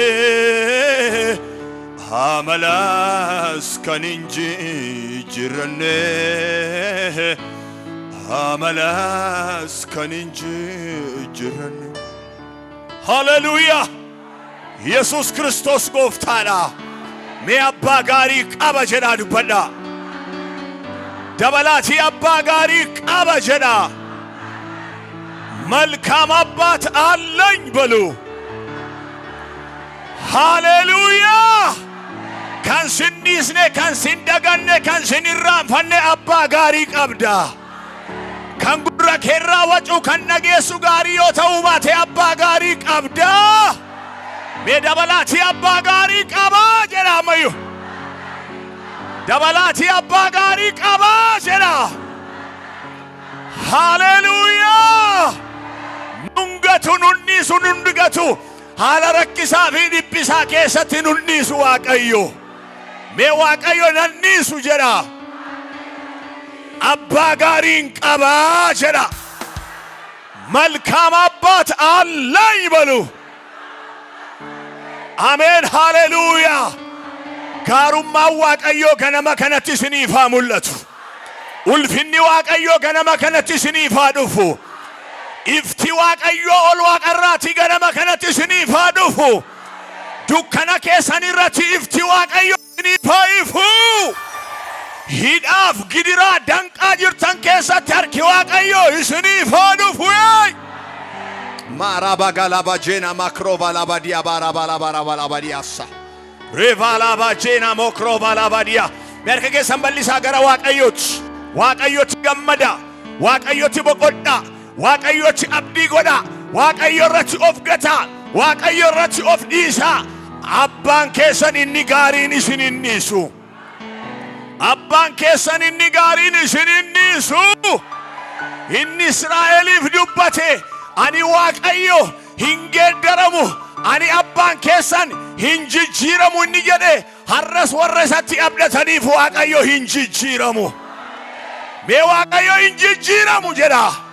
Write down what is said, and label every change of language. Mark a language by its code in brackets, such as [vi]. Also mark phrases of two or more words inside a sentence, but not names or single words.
[om] amalas kan hin jijjiiranne amalas kan hin jijjiiranne haleluuyaa Yesuus Kiristoos gooftaadha mee abbaa gaarii qaba jedhaa dubbadhaa dabalaatii abbaa gaarii qaba jedhaa [am] መልካም አባት አለኝ በሉ ሃሌሉያ [om] kan sinniisne kan sindaganne kan sinirraanfanne abbaa gaarii qabda kan gurra keerraa wacu kan nageessu gaarii yoo ta'uu baate abbaa gaarii qabda mee dabalaatii abbaa gaarii qabaa jedha ammayyu dabalaatii abbaa gaarii qabaa jedha haleluuyaa nungatu nunnisu nundigatu haala rakkisaa fi dhiphisaa keessatti nunnisu waaqayyo mee waaqayyo nannisu jedha abbaa gaariin qabaa jedha [am] መልካም አባት አለኝ በሉ አሜን ሃሌሉያ [om] ጋሩማ waaqayyo ganama kanatti isiniif haa mul'atu ulfinni waaqayyo ganama kanatti isiniif haa dhufu ifti waaqayyo ol waaqarraati ganama kanatti isiniif haa dhufu dukkana keessan irratti ifti waaqayyo isiniif haa ifu hidhaaf gidiraa danqaa jirtan keessatti harki waaqayyo isiniif haa dhufu ማራባ ጋላባ ጄና ማክሮባ ላባዲያ ባራባ ላባራባ ላባዲያሳ ሬቫላባ ጄና ሞክሮባ ላባዲያ በርከ ሰንበሊሳ ገራ waaqayyotti gammada waaqayyotti boqodha waaqayyotti abdii godha waaqayyo irratti of gata waaqayyo irratti of dhiisa abbaan keessan inni gaariin isin innisu abbaan keessan inni gaariin isin innisu inni Israa'eliif dubbate ani waaqayyo hin geeddaramu ani abbaan keessan hin jijjiiramu inni jedhe har'as warra isatti abdataniif waaqayyo hin jijjiiramu mee waaqayyo hin jijjiiramu jedha